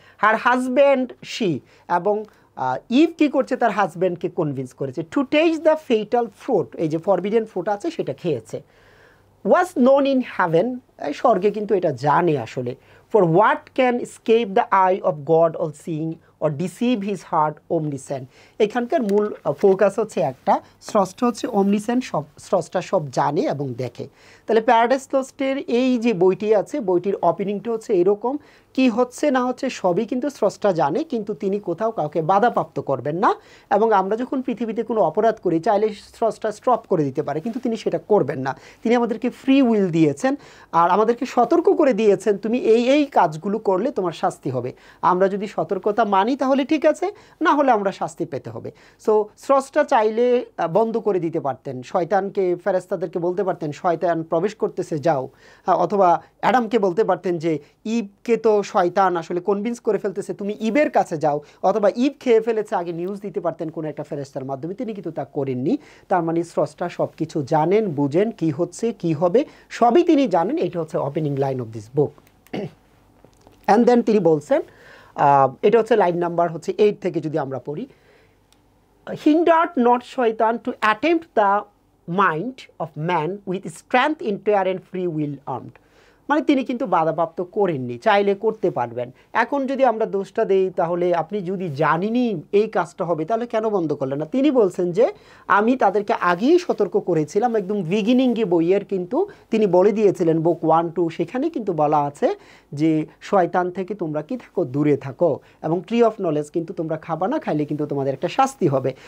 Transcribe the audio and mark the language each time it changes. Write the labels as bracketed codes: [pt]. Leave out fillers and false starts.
[en] her husband she, [bn] এবং eve কী করছে তার হাজব্যান্ডকে কনভিন্স করেছে [en] to taste the fatal fruit, [bn] এই যে ফরবিডেন ফ্রুট আছে সেটা খেয়েছে। [en] was known in heaven, [bn] স্বর্গে কিন্তু এটা জানে আসলে। [en] For what can escape the eye of God all seeing or deceive his heart omniscient। [bn] এখানকার মূল ফোকাস হচ্ছে একটা, স্রষ্টা হচ্ছে omniscient, সব স্রষ্টা সব জানে এবং দেখে। তাহলে প্যারাডাইস লস্টের এই যে বইটি আছে, বইটির ওপেনিংটা হচ্ছে এরকম, কি হচ্ছে না হচ্ছে সবই কিন্তু স্রষ্টা জানে, কিন্তু তিনি কোথাও কাউকে বাধাপ্রাপ্ত করবেন না। এবং আমরা যখন পৃথিবীতে কোনো অপরাধ করি, চাইলে স্রষ্টা স্টপ করে দিতে পারে, কিন্তু তিনি সেটা করবেন না। তিনি আমাদেরকে ফ্রি উইল দিয়েছেন আর আমাদেরকে সতর্ক করে দিয়েছেন, তুমি এই এই কাজগুলো করলে তোমার শাস্তি হবে। আমরা যদি সতর্কতা মানি তাহলে ঠিক আছে, না হলে আমরা শাস্তি পেতে হবে। সো স্রষ্টা চাইলে বন্ধ করে দিতে পারতেন, শয়তানকে, ফেরেশতাদেরকে বলতে পারতেন শয়তান প্রবেশ করতেছে যাও, অথবা অ্যাডামকে বলতে পারতেন যে ইভকে তো শয়তান আসলে কনভিন্স করে ফেলতেছে, তুমি ইভের কাছে যাও, অথবা ইভ খেয়ে ফেলেছে, আগে নিউজ দিতে পারতেন কোনো একটা ফেরেশতার মাধ্যমে। তিনি কিন্তু তা করেননি। তার মানে স্রষ্টা সব কিছু জানেন, বুঝেন, কি হচ্ছে কি হবে সবই তিনি জানেন। এটা হচ্ছে [en] Opening line of this book. [bn] And then তিনি বলছেন, এটা হচ্ছে লাইন নাম্বার হচ্ছে 8 থেকে যদি আমরা পড়ি, [en] hindered not shaitan to attempt the mind of man with strength, entire and free will armed। [bn] মানে তিনি কিন্তু বাধাপ্রাপ্ত করেননি, চাইলে করতে পারবেন। এখন যদি আমরা দোষটা দেই, তাহলে আপনি যদি জানিনি এই কাজটা হবে তাহলে কেন বন্ধ করলেন না? তিনি বলছেন যে আমি তাদেরকে আগেই সতর্ক করেছিলাম, একদম বিগিনিংয়ে বইয়ের কিন্তু তিনি বলে দিয়েছিলেন, বুক 1-2, সেখানে কিন্তু বলা আছে যে শয়তান থেকে তোমরা কি থাকো, দূরে থাকো, এবং ট্রি অফ নলেজ কিন্তু তোমরা খাবা না, খাইলে কিন্তু তোমাদের একটা শাস্তি হবে।